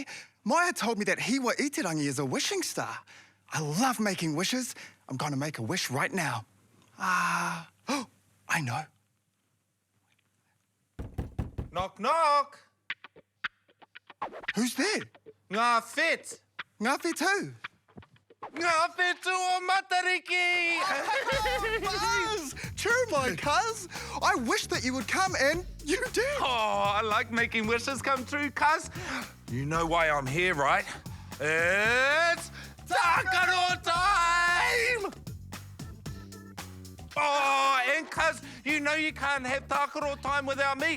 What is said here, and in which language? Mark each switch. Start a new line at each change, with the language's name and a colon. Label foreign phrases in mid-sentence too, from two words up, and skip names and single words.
English: Maya told me that Hiwa Itirangi is a wishing star. I love making wishes. I'm going to make a wish right now. Oh, I know. Knock, knock. Who's there?
Māori: Ngā whet. Ngā whetū? Ngā whetū o Matariki.
English: Buzz! True, my cuz. I wish that you would come, and you did. Oh, I like making wishes come true, cuz. You know why I'm here, right? It's Takaro time! Oh, and cuz, you know you can't have Takaro time without me.